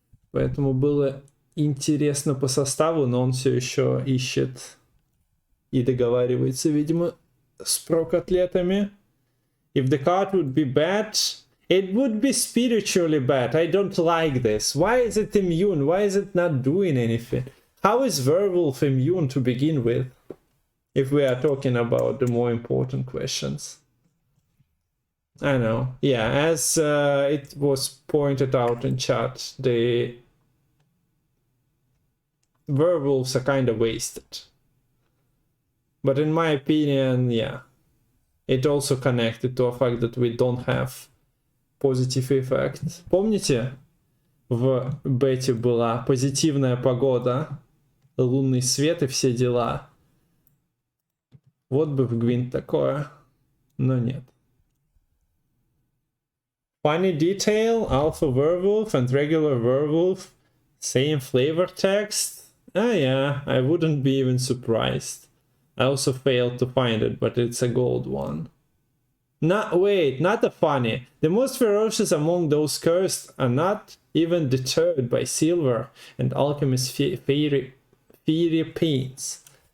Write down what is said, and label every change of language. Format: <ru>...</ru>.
<ru>Поэтому было интересно по составу, но он все еще ищет и договаривается, видимо, с про-котлетами.</ru> <en>If the card would be bad, it would be spiritually bad. I don't like this. Why is it immune? Why is it not doing anything? How is Werewolf immune to begin with? If we are talking about the more important questions. I know. Yeah, as it was pointed out in chat, the werewolves are kind of wasted. But in my opinion, yeah, it also connected to the fact that we don't have positive effect.</en> <ru>Помните, в бете была позитивная погода, лунный свет и все дела? Вот бы в Гвинт такое, но нет.</ru> <en>Funny detail, alpha werewolf and regular werewolf, same flavor text? Ah yeah, I wouldn't be even surprised. I also failed to find it, but it's a gold one. Wait, not a funny. The most ferocious among those cursed are not even deterred by silver and alchemist fairy paints.</en>